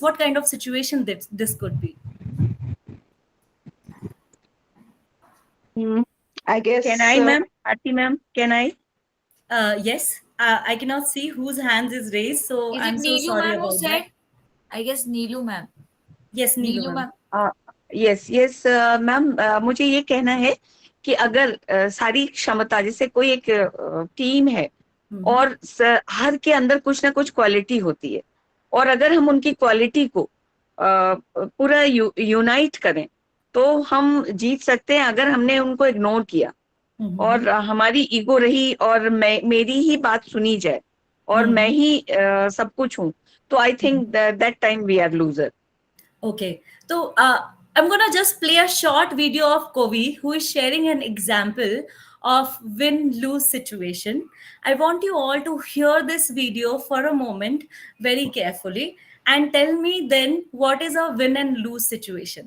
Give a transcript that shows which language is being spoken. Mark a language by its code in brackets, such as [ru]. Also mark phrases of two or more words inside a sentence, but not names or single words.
[en] What kind of situation this could be? I guess. Can I, ma'am? Aarti ma'am, can I? Yes. I cannot see whose hands is raised, so Is I'm it so Neelu sorry ma'am who about said? that. I guess Neelu ma'am. Yes, Neelu Neelu ma'am. ma'am. Yes ma'am, [hi] मुझे ये कहना है कि अगर सारी क्षमता, जैसे कोई एक टीम है और हर के अंदर कुछ ना कुछ क्वालिटी होती है, और अगर हम उनकी क्वालिटी को पूरा यूनाइट करें तो हम जीत सकते हैं। अगर हमने उनको इग्नोर किया और हमारी ईगो रही और मेरी ही बात सुनी जाए और मैं ही सब कुछ हूँ, तो [en] I think that time we are loser. Okay, so I'm gonna just play a short video of Kovi, who is sharing an example of win-lose situation. I want you all to hear this video for a moment very carefully and tell me then what is a win and lose situation.